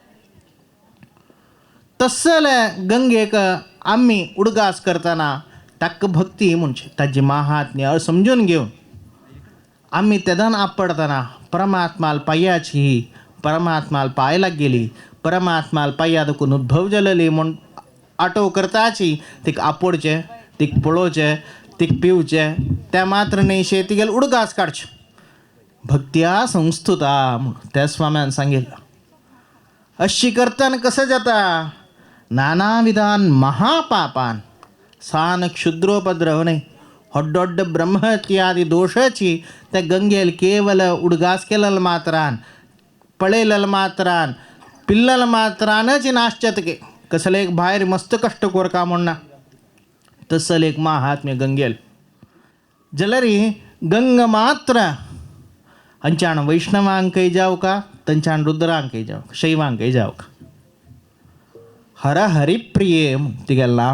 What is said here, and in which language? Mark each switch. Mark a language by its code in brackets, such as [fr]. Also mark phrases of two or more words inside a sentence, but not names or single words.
[kok] तसल गंगेक आमी उडगास करतना ताका भक्ती म्हणजे ताजी महात्म्य समजून घेवन आमी तेदान आपडतना परमात्माल पांयाची ही परमात्माल पांयलाक गेली परमात्माल पांया दुखून उद्भव जालेली म्हूण आटो करताची तीक आपोडचें तीक पळोवचें तीक पिवचें त्या मात्र न्हयशे तिगेल उडगास काडचें. [sa] भक्त्या संस्तुता [kok] म्हूण त्या स्वाम्यान सांगिल्लें. अशी करतना कसं जाता नानाविधान महापापान सान क्षुद्रोपद्रव न्हय ಹೊಡ್ಡೊಡ್ಡ ಬ್ರಹ್ಮತ್ಯಾದಿ ದೋಷची त्या गंगेल केवल उडगास केलेलं मात्रान पळयलेलं मात्रान पिल्लल मात्रानच नाशचतके कसले एक भायर मस्त कष्ट कोरका म्हणना तसल एक महात्म्य गंगेल जाल्यार गंग मात्र हांच्यान वैष्णवांकय जावं का तांच्यान रुद्रांकय जावं का शैवांकय जावं का हर हरिप्रिये तिगेलें नांव.